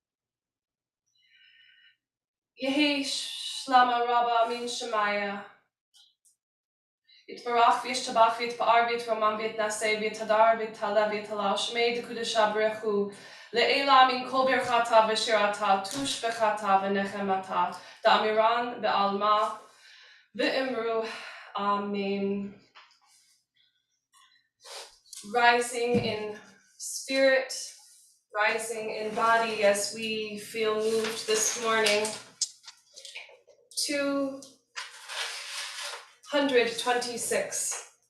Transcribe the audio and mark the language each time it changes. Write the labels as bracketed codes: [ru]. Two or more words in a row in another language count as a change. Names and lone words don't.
[arc] יהא שלמא רבא מן שמיא יתברך וישתבח ויתפאר ויתרומם ויתנשא ויתהדר ויתעלה ויתהלל שמה דקודשא בריך הוא לעלא מן כל ברכתא ושירתא תשבחתא ונחמתא דאמירן בעלמא ואמרו אמן. [en] Rising in spirit, rising in body as we feel moved this morning. 226.